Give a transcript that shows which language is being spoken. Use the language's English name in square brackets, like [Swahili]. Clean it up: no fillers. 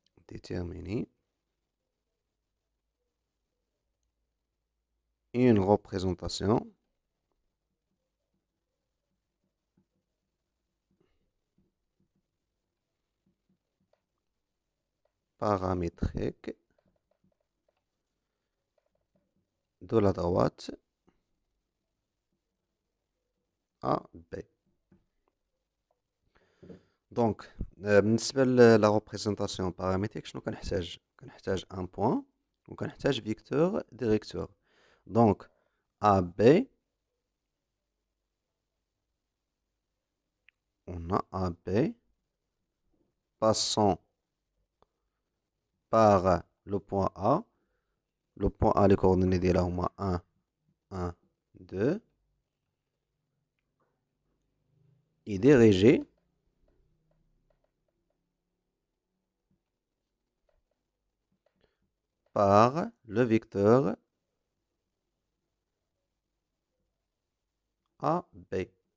[French] Déterminer une représentation paramétrique de la droite A B. [Arabic] دونك بالنسبة لا représentation paramétrique شنو كنحتاج؟ كنحتاج ان بوين وكنحتاج فيكتور ديريكتور. [French] دونك A B، on a AB passant par le point A. Le point A, les coordonnées [Arabic] ديالها هما [French] 1 1 2 est dirigé par le vecteur AB.